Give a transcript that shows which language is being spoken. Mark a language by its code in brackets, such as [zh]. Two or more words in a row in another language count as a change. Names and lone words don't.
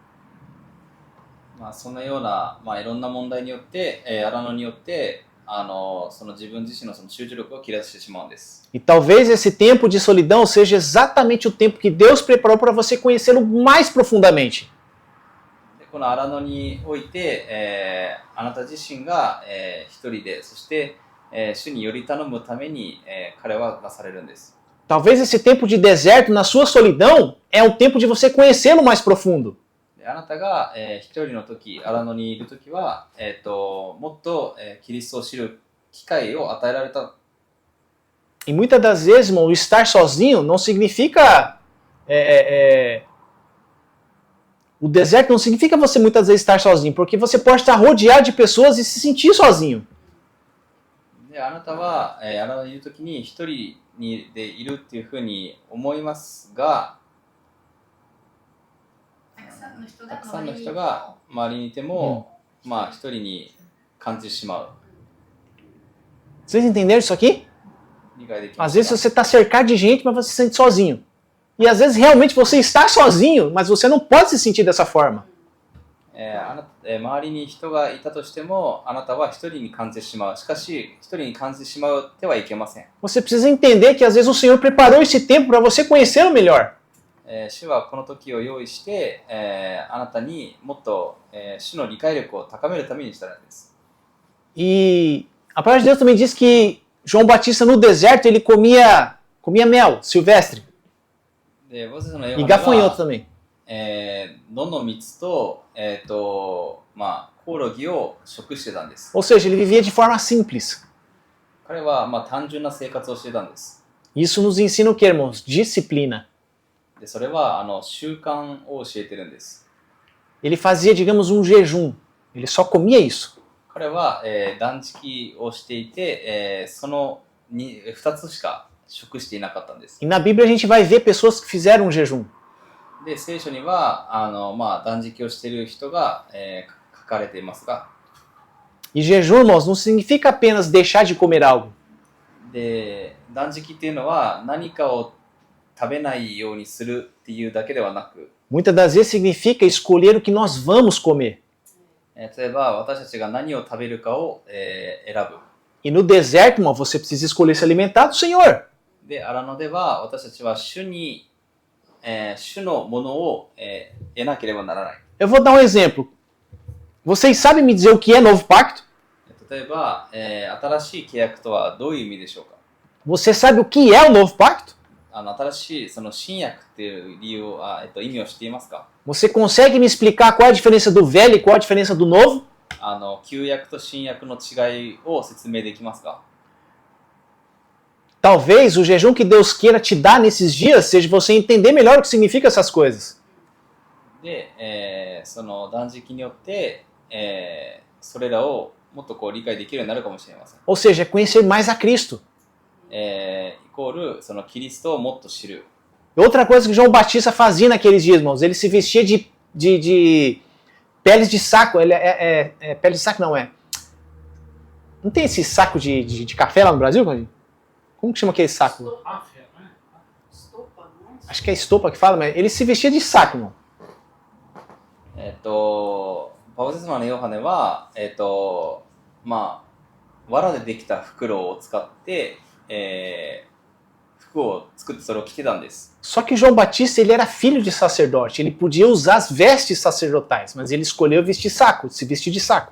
[ja] そのような、いろんな問題によって、荒野によってその自分自身のその集中力を切らしてしまうんです。 [pt] E talvez esse tempo de solidão seja exatamente o tempo que Deus preparou para você conhecê-lo mais profundamente. [ja] でこの荒野において、あなた自身が、一人で、そして、主により頼むために、彼は出されるんです。 [pt] Talvez esse tempo de deserto na sua solidão é o tempo de você conhecê-lo mais profundo. [ja] であなたが、一人の時、荒野にいる時は、もっと、キリストを知る機会を与えられた。 [pt] E muitas das vezes, irmão, o estar sozinho não significa... O deserto não significa você muitas vezes estar sozinho, porque você pode estar rodeado de pessoas e se sentir sozinho. [ja] であなたは、荒野にいる時に一人でいるっていうふうに思いますが、たくさんの人が周りにいても、一人に感じてしまう。 [pt] Vocês entenderam isso aqui? [ja] 理解できま [pt] Às [ja] す [pt] vezes [ja] か？ [pt] você está cercado de gente, mas você se sente sozinho. E às vezes realmente você está sozinho, mas você não pode se sentir dessa forma. [ja] 周りに人がいたとしても、あなたは一人に感じてしまう。しかし、一人に感じてしまってはいけません。 [pt] Você precisa entender que às vezes o Senhor preparou esse tempo para você conhecê-lo melhor. [ja] 主はこの時を用意して、あなたにもっと、主の理解力を高めるためにしたんです。 [pt] E a palavra de Deus também diz que João Batista no deserto ele comia mel silvestre [ja] で、私たちのヨ [pt] e [ja] ハネ [pt] gafanhoto [ja] は、 [pt] também. [ja] 野の蜜と、コオロギを食してたんです。 [pt] Ou seja, ele vivia de forma simples. [ja] 彼は、単純な生活をしてたんです。 [pt] Isso nos ensina o que, irmãos? Disciplina. [ja] で、それは習慣を教えてるんです。 [pt] Ele fazia, digamos, um jejum. Ele só comia isso. [ja] 彼は、断食をしていて、その2つしか食していなかったんです。 [pt] E na Bíblia a gente vai ver pessoas que fizeram um jejum. [ja] で、聖書には断食をしている人が、書かれていますが、 [pt] E jejum, irmãos, não significa apenas deixar de comer algo. [ja] で、断食っていうのは何かを食べないようにするっていうだけではなく、 [pt] Muitas das vezes significa escolher o que nós vamos comer. [ja] 例えば私たちが何を食べるかを、選ぶ。 [pt] E no deserto, irmão, você precisa escolher se alimentar do Senhor. [ja] で、荒野では私たちは主のものを、得なければならない。 [pt] Eu vou dar um exemplo. Vocês sabem me dizer o que é novo pacto? [ja] 例えば、新しい契約とはどういう意味でしょうか？ [pt] Você sabe o que é o novo pacto? [ja] 新しいその新約っていう理由を、意味を知っていますか？ [pt] Você consegue me explicar qual é a diferença do velho e qual é a diferença do novo? [ja] 旧約と新約の違いを説明できますか？ [pt] Talvez o jejum que Deus queira te dar nesses dias seja você entender melhor o que significa essas coisas. [ja] で、その断食によって、それらをもっとこう理解できるようになるかもしれません。 [pt] Ou seja, conhecer mais a Cristo. [ja] イコールそのキリストをもっと知る。 [pt] Outra coisa que João Batista fazia naqueles dias, irmãos, ele se vestia de peles de saco. Ele pele de saco não é. Não tem esse saco de café lá no Brasil, Claudinho? Como que chama aquele saco? Estopa, não? Acho que é estopa que fala, mas ele se vestia de saco, irmão. [ja] バプテスマのヨハネは、まあ、藁でできた袋を使って、服を作ってそれを着てたんです。 [pt] Só que João Batista, ele era filho de sacerdote. Ele podia usar as vestes sacerdotais, mas ele escolheu vestir saco, se vestir de saco.